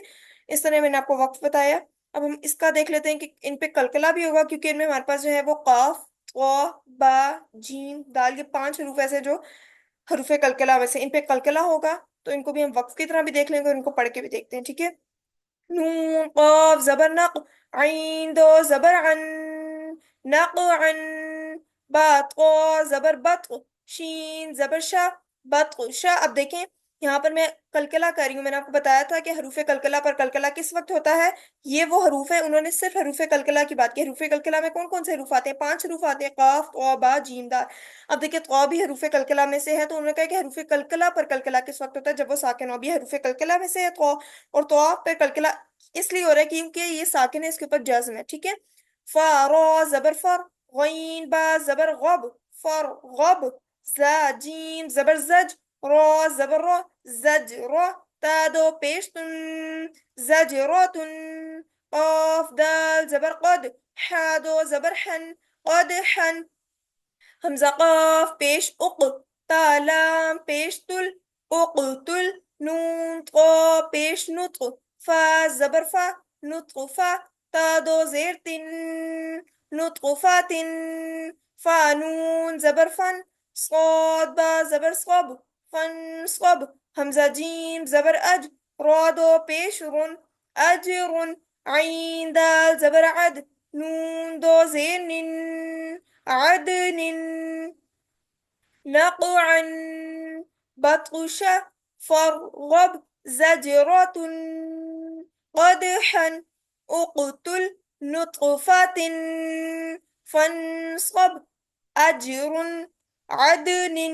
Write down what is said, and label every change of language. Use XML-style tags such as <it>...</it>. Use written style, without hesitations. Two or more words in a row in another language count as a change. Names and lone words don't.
<ur>اس طرح میں نے آپ کو وقف بتایا. اب ہم اس کا دیکھ لیتے ہیں کہ ان پہ قلقلہ بھی ہوگا، کیونکہ ان میں ہمارے پاس جو ہے وہ قاف، با، جیم، دال، یہ پانچ حروف ایسے جو حروف قلقلہ میں سے ان پہ قلقلہ ہوگا، تو ان کو بھی ہم وقف کی طرح بھی دیکھ لیں گے اور ان کو پڑھ کے بھی دیکھتے ہیں. ٹھیک ہے. نون قاف زبر نق، عین دو زبر عن، نقعن. با طا زبر بط، شین زبر شا، بط شا. اب دیکھیں یہاں پر میں قلقلہ کر رہی ہوں. میں نے آپ کو بتایا تھا کہ حروف قلقلہ پر قلقلہ کس وقت ہوتا ہے. یہ وہ حروف ہیں، انہوں نے صرف حروف قلقلہ کی بات کی. حروف قلقلہ میں کون کون سے حروف آتے ہیں؟ پانچ حروف آتے ہیں، قاف، طا، با، جیم، دال. اب دیکھیں طا بھی حروف قلقلہ میں سے ہے، تو انہوں نے کہا کہ حروف قلقلہ پر قلقلہ کس وقت ہوتا ہے؟ جب وہ ساکن ہو. اب یہ حروف قلقلہ میں سے ہے طا، اور طا پہ قلقلہ اس لیے ہو رہا ہے کیونکہ یہ ساکن ہے، اس کے اوپر جزم ہے. ٹھیک ہے. فا را زبر فر، غین با زبر غب، فر غب. زا جیم زبر زج، را زبر را، زج را. تا دو پیش تن، زج را تن. قاف دال زبر قد، حا دو زبر حن، قد حن. حمزہ قاف پیش اق، تا لام پیش تل، اقتل. نون طا پیش نطق فا زبر فا نطق فا تا دو زیر تن نطق فاتن فا نون زبر فن صاد با زبر صب فن صب حمزہ جیم زبر اج را دو پیش رن اجر عین دال زبر عد نون دو زیر نن عدن</ur> <ar>نقعا بطش فرغب زجرة قدحا اقتل نطفة فانصب أجر عدن</ar>